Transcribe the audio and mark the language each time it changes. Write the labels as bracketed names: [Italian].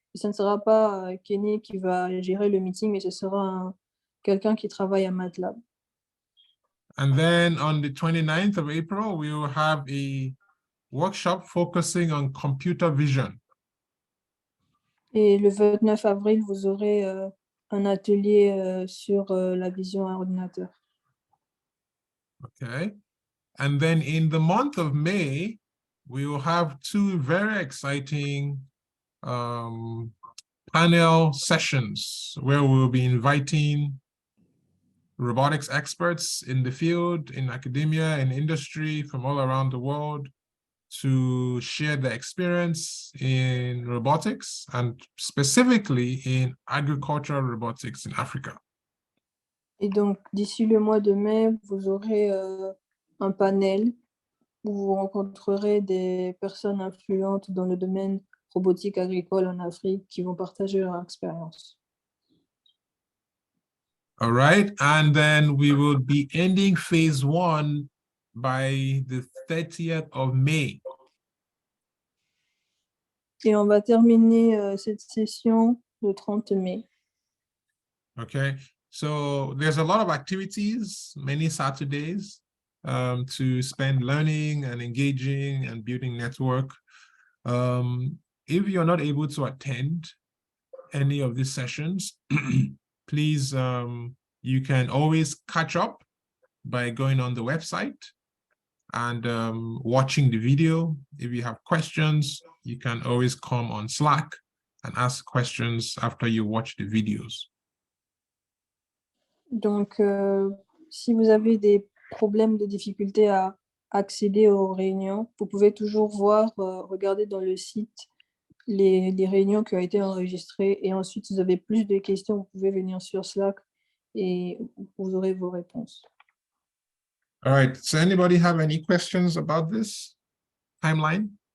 [French] Et ce ne sera pas Kenny qui va gérer le meeting, mais ce sera quelqu'un qui travaille à MATLAB. [English] And then on the 29th of April, we will have a workshop focusing on computer vision. [French] Et le 29 avril, vous aurez un atelier sur la vision à ordinateur. [English] Okay. And then in the month of May, we will have 2 very exciting panel sessions where we'll be inviting robotics experts in the field, in academia and industry from all around the world to share their experience in robotics and specifically in agricultural robotics in Africa. [French] Et donc, d'ici le mois de mai, vous aurez un panel où vous rencontrerez des personnes influentes dans le domaine robotique agricole en Afrique qui vont partager leur expérience. [English] All right, and then we will be ending phase 1 by the 30th of May. [French] Et on va terminer cette session le 30 mai. [English] Okay, so there's a lot of activities, many Saturdays to spend learning and engaging and building network. If you're not able to attend any of these sessions, please, you can always catch up by going on the website and watching the video. If you have questions, you can always come on Slack and ask questions after you watch the videos. [French] Donc, si vous avez des problèmes de difficulté à accéder aux réunions, vous pouvez toujours voir, regarder dans le site les réunions qui ont été enregistrées, et ensuite, si vous avez plus de questions, vous pouvez venir sur Slack et vous aurez vos réponses. [English] All right, so anybody have any questions about this timeline?